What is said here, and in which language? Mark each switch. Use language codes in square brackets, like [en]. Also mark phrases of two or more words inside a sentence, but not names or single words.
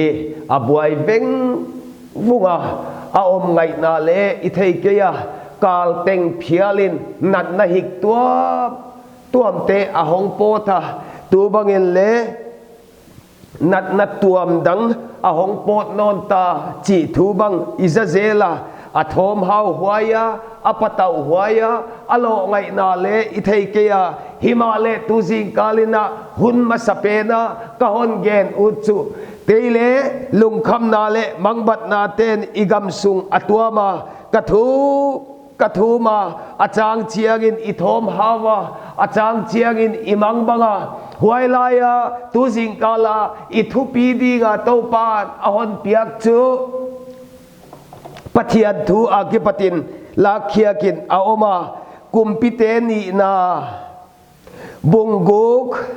[pck] abuai veng vunga aom ngai na le ithei keya kal teng phialin nat na hik tuam te ahong pota tu bangin le nat tuam dang ahong pot non ta chi thu bang izazela athom hau huaya apatau huaya alo ngai na le ithei keya himale tu jing kalina hun masapena kahon gen uchu teile lungkham na le mangbat na ten igam sung atuama kathu ma achang chiangin ithom hawa achang chiangin imang banga huailaya tu jingkala ithupi dinga topan ahon piak chu pathian thu akipatin lakhiakin aoma kumpite ni na bunguk